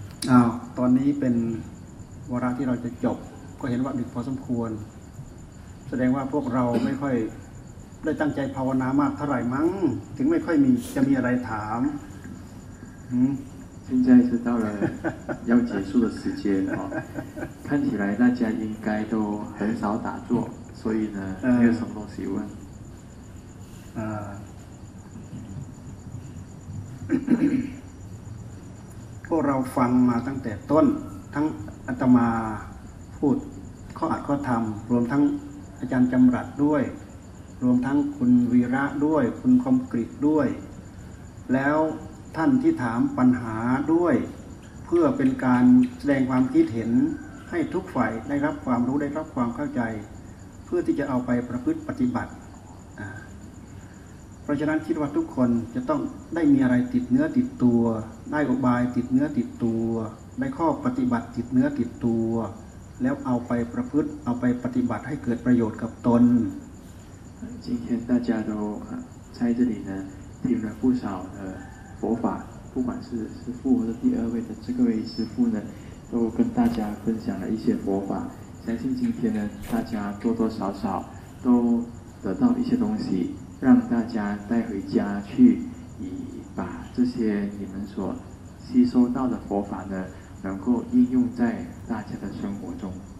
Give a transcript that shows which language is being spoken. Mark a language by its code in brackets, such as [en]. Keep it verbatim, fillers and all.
[th] อ้าวตอนนี้เป็นวาระที่เราจะจบก็เห็นว่าดึกพอสมควรแสดงว่าพวกเราไม่ค่อยได้ตั้งใจภาวนามากเท่าไหร่มั้งถึงไม่ค่อยมีจะมีอะไรถาม [zh] อืม现在是到了要结束的时间哦，看起来大家应该都很少打坐，所以呢，没有什么东西问。 [th] 呃，พวกเราฟังมาตั้งแต่ต้นทั้งอาตมาพูดข้ออัดข้อธรรมรวมทั้งอาจารย์จำรัดด้วยรวมทั้งคุณวีระด้วยคุณคมกฤตด้วยแล้วท่านที่ถามปัญหาด้วยเพื่อเป็นการแสดงความคิดเห็นให้ทุกฝ่ายได้รับความรู้ได้รับความเข้าใจเพื่อที่จะเอาไปประพฤติปฏิบัติ เพราะฉะนั้นคิดว่าทุกคนจะต้องได้มีอะไรติดเนื้อติดตัวได้อุบายติดเนื้อติดตัวได้ข้อปฏิบัติติดเนื้อติดตัวแล้วเอาไปประพฤติเอาไปปฏิบัติให้เกิดประโยชน์กับตน [zh] 今天大家都在这里呢听了不少的佛法不管是师父或者第二位的这个位师父呢都跟大家分享了一些佛法相信今天呢大家多多少少都得到一些东西让大家带回家去以把这些你们所吸收到的佛法呢能够应用在大家的生活中